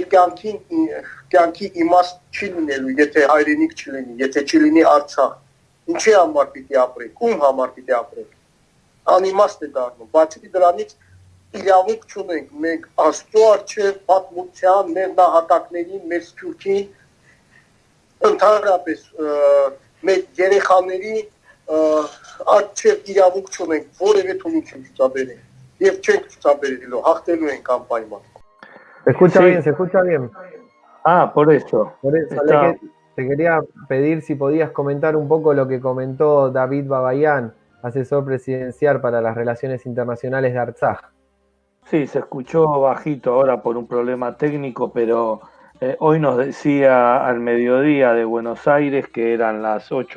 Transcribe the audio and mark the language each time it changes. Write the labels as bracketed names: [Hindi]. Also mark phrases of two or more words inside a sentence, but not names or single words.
[Armenian] կյանքի իմաստ չի լինելու, եթե հայրենիք չլինի, եթե չլինի Արցախ։ Ինչի համար պիտի ապրենք, ում համար պիտի ապրենք։ Անիմաստ է դառնում։ Բացի դրանից իրավունք չունենք մենք Աստծո առջև, պատմության, մեր նահատակների, մեր սփյուռքին, ընդհանրապես մեր երեխաների առջև իրավունք չունենք որևէ թույլություն ցուցաբերել եւ չենք ցուցաբերելու, հաղթելու ենք անպայման։ [Spanish] Se escucha Sí. bien, se escucha bien. Por eso. Por eso Está... te quería pedir si podías comentar un poco lo que comentó David Babayan, asesor presidencial para las relaciones internacionales de Artsaj. Sí, se escuchó bajito ahora por un problema técnico, pero Hoy nos decía al mediodía de Buenos Aires, que eran las 8